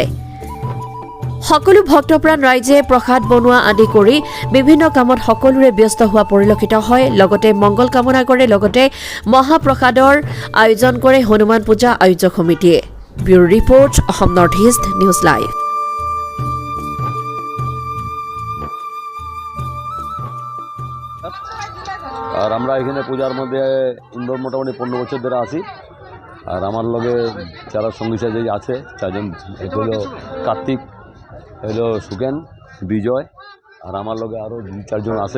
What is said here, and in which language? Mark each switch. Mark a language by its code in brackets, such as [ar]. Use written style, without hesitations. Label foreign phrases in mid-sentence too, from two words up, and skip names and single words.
[as] সকলো ভক্তপ্ৰাণ ৰাইজে প্ৰসাদ বনোৱা আদি কৰি বিভিন্ন কামত সকলোৰে ব্যস্ত হোৱা পৰিলক্ষিত হয়। লগতে মংগল কামনা কৰে। লগতে মহাপ্ৰসাদৰ আয়োজন কৰে হনুমান পূজা আয়োজক সমিতিয়ে। [en] bureau report, [as] অসম নৰ্থ ইষ্ট নিউজ লাইভ। [bn] আর আমরা এখানে পূজার মধ্যে মোটামুটি 15 বছর ধরে আছি। আর আমার লগে যারা সঙ্গী সাথী আছে চারজন, এক হলো কার্তিক, হলো সুকেন, বিজয়, আর আমার লগে আরও 2-4 জন আছে।